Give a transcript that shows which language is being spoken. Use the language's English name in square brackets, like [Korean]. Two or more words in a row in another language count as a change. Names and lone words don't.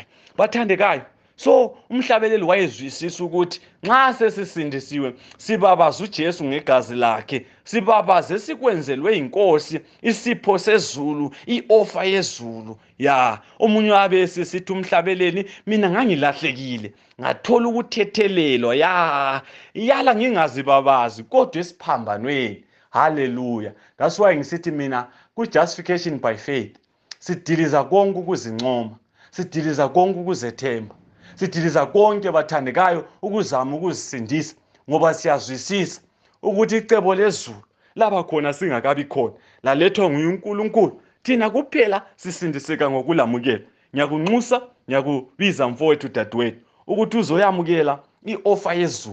[Zulu] Bathandekayo, so umhlabeleli wayezwisisa ukuthi nxa sesisindisiwe, sibabaza uJesu ngegazi lakhe, sibabaze sikwenzelwe inkosi, isipho sezulu, i-offer yezulu. Omunye wabe sesithi umhlabeleli, mina ngangilahlekile, ngathola ukuthethelelwa, yala ngingazibabazi, kodwa esiphambanweni. Hallelujah. [English] That's why [Zulu] ngisithi mina ku- [English] justification by faith [Zulu] sidiliza konke ukuzincoma, sidiliza konke ukuzethemba, sidiliza konke bathandekayo ukuzama ukuzisindisa, ngoba siyazwisisa ukuthi icebo lezulu laba khona singakabi khona, lalethwa nguye uNkulunkulu. Thina kuphela sisindiseka ngokulamukela. Ngiyakunxusa, ngiyakubiza mfowethu dadewethu ukuthi uzoyamukela i-offer yezulu.